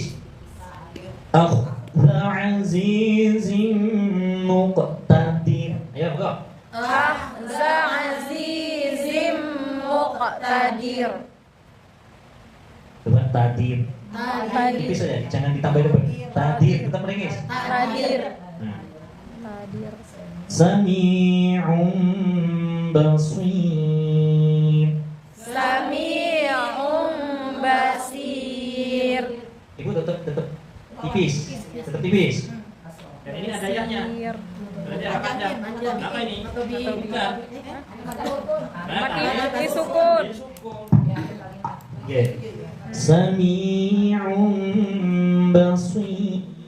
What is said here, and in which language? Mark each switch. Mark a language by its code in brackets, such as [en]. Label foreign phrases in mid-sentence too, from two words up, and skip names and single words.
[ar] أخذ عزيز مقتدر. Ayo, go. أخذ عزيز مقتدر. [id] Coba tadir. Tipis saja, jangan ditambah depan. Tadir, tetap meringis. Tadir. Nah. Tadir. [ar] سميع بصير. سميع بصير. [id] Ibu tetap tipis, tetap tipis. Dan ini ada yahnya. Berarti harokatnya apa ini? Bukan. Mati sukun. [ar] Oke. سميع بصير.